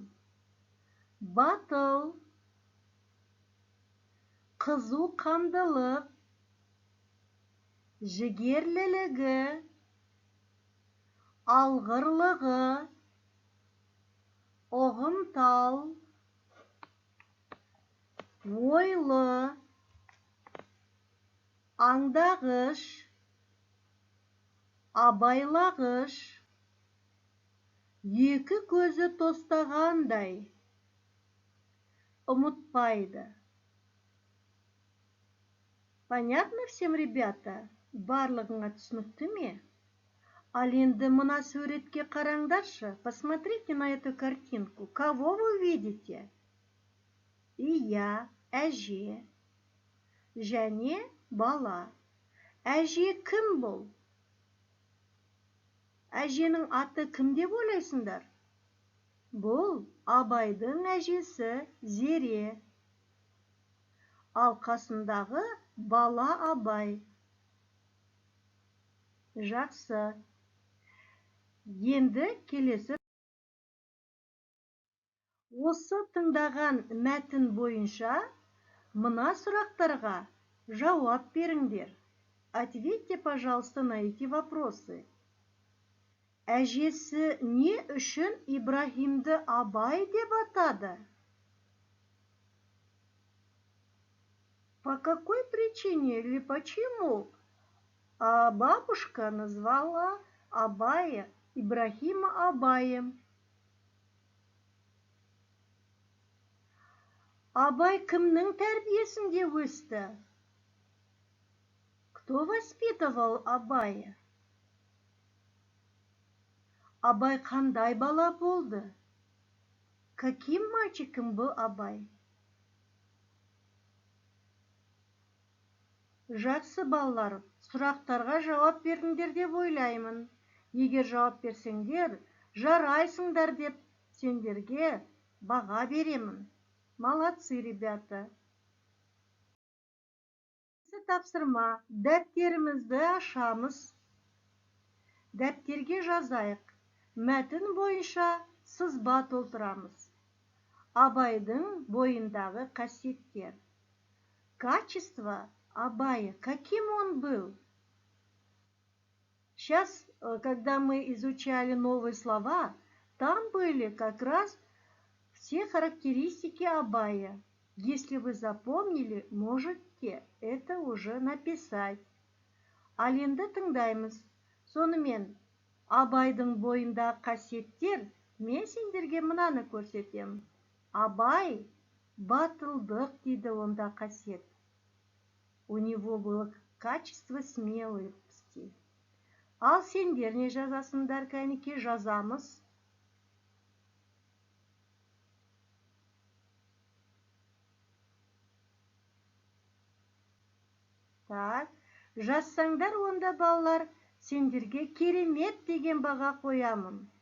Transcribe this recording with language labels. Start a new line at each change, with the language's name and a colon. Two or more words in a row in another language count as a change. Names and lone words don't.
Kazakh: Батыл, қызу қандылық, жігерлілігі, алғырлығы, ұғымтал, ойлы, аңдағыш, абайлағыш, екі көзі тостағандай, ұмытпайды.
Russian: Понятно всем, ребята?
Kazakh: Барлығыңа түсінікті ме? Ал енді мына суретке қараңдаршы.
Russian: Посмотрите на эту картинку. Кого вы видите?
Kazakh: Ия, әже, және бала. Әже кім бұл? әженің аты кім деп ойлайсыңдар? Бұл Абайдың әжесі Зере. Ал қасындағы бала Абай. Жақсы. Енді келесі. Осы тыңдаған мәтін бойынша мына сұрақтарға жауап беріңдер.
Russian: Ответьте, пожалуйста, на эти вопросы.
Kazakh: Әжесі не үшін Ибрахимді Абай деп атады?
Russian: По какой причине или почему бабушка назвала Абая, Ибрахима Абаем?
Kazakh: Абай кімнің тәрбиесінде өсті?
Russian: Кто воспитывал Абая?
Kazakh: Абай қандай бала болды?
Russian: Каким мальчиком был Абай?
Kazakh: Жақсы балалар, сұрақтарға жауап бердіңдер деп ойлаймын. Егер жауап берсеңдер, жарайсыңдар деп сендерге баға беремін.
Russian: Молодцы, ребята.
Kazakh: Тапсырма, дәптерімізді ашамыз. Дәптерге жазайық. Мәтін бойынша сызба толтырамыз. Абайдың бойындағы қасиеттер.
Russian: Качество Абая. Каким он был? Сейчас, когда мы изучали новые слова, там были как раз все характеристики Абая. Если вы запомнили, можете это уже написать.
Kazakh: Ал енді тыңдаймыз. Сонымен, Абайдың бойындағы қасиеттер, мен сендерге мынаны көрсетем. Абай батылдық дейді онда қасиет.
Russian: У него было качество смелости.
Kazakh: Ал сендер не жазасыңдар, кәнеке, жазамыз. Так, жазсаңдар онда балалар, сендерге керемет деген баға қоямын.